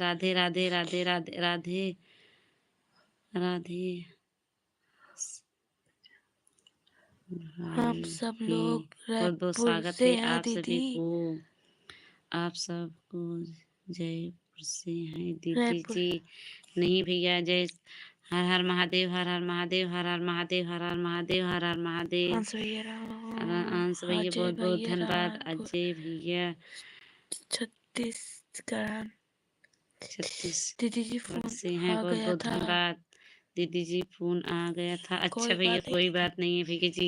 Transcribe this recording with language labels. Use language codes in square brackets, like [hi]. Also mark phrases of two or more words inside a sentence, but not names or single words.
[hi] राधे राधे राधे राधे राधे राधे हम भाई सब की लोग बहुत बहुत रायपुर स्वागत से है हैं आप सभी दीदी। को। आप सबको जयपुर से हैं दीदी रायपुर। जी। नहीं भैया, जय हर हर महादेव, हर हर महादेव, हर हर महादेव, हर हर महादेव, हर हर महादेव। अंश भैया अंश भैया अजय बहुत बहुत भैया धन्यवाद। रायपुर अजय भैया छत्तीसगढ़। दीदी जी छत्तीसगढ़ फोन से हैं, आ बहुत गया बहुत था। धन्यवाद। दीदी जी फोन आ गया था। अच्छा कोई भैया, बात नहीं कोई बात नहीं है भैया जी।